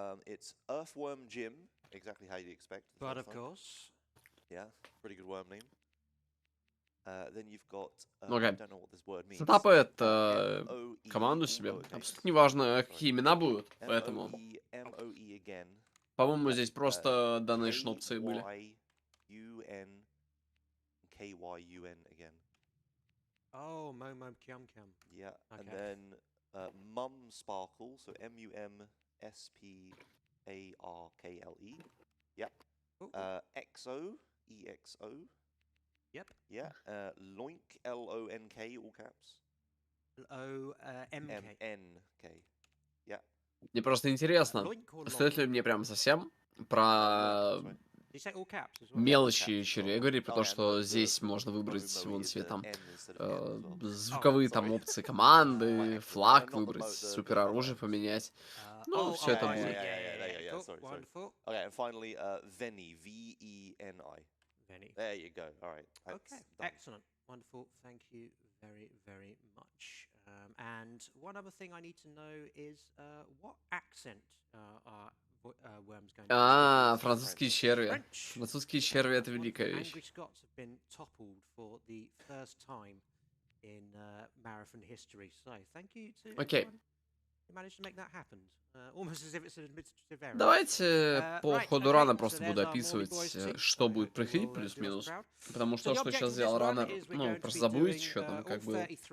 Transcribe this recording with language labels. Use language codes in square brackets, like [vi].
[en] It's Earthworm Jim, exactly how you'd expect. But of course. Yeah, pretty good worm name. Then you've got, I Okay. don't know what this word means. [ru] Сетапает команду себе. Абсолютно неважно, какие имена будут, поэтому... [en] M-O-E again. [ru] По-моему, здесь просто donation опции были. [en] K-Y-U-N again. Oh, Momo Kyum Kyum. Yeah, and then Mum Sparkle, so M-U-M-S-P-A-R-K-L-E. Yep. Exo, E-X-O. Yep. Yeah. Loink, L-O-N-K, all caps. L-O-M-K. M-N-K. Yeah. [ru] Мне просто интересно, стоит ли мне прям совсем про мелочи червей говорить, про то, что здесь можно выбрать вон себе там звуковые там опции команды, флаг выбрать, супероружие поменять. Ну, все это будет. [en] Okay, and finally, Veni, V-E-N-I. Veni. There you go. All right. Okay, excellent. Wonderful. Thank you very, very much. And one other thing I need to know is what accent are worms going to [ru] А, французские черви. Французские черви — это великая вещь. [en] Angry Scots have been toppled for the first time in marathon history. So thank you to everyone who managed to make that happen. Almost as if it's an administrative error. [ru] Давайте по ходу рана просто буду описывать, что будет происходить плюс-минус. Потому что что сейчас сделал раннер, ну, просто забудете, что там как было.